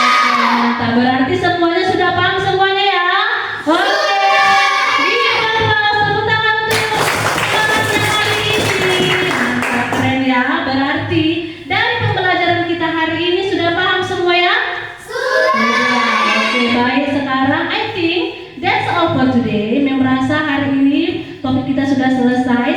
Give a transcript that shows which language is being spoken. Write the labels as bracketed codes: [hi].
[id] Mantap, berarti semuanya sudah paham semuanya ya? Oke. Di bawah tepuk tangan untuk kelasnya hari ini. Mantap, keren ya. Berarti dari pembelajaran kita hari ini sudah paham semua ya? Oke, baik. Sekarang [en] I think that's all for today. [id] Merasa hari ini topik kita sudah selesai.